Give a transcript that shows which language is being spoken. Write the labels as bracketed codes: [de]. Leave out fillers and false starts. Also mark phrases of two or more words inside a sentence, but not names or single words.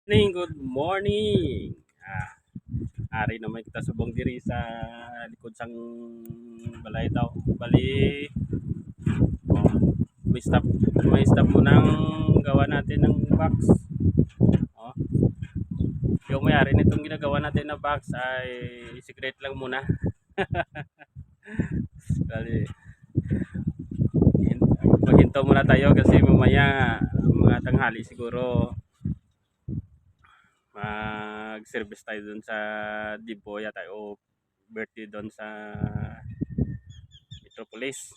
[en] Good morning. [hil] Ari naman kita subong diri sa likod sang balay daw. [tl] Bali, oh, may stop mo nang gawa natin ng box. Oh, yung may-ari nitong ginagawa natin na box ay secret lang muna. Bali, maghinto muna tayo kasi mamaya mga tanghali siguro mag-service tayo dun sa Diboya tayo o birthday doon sa Metropolis.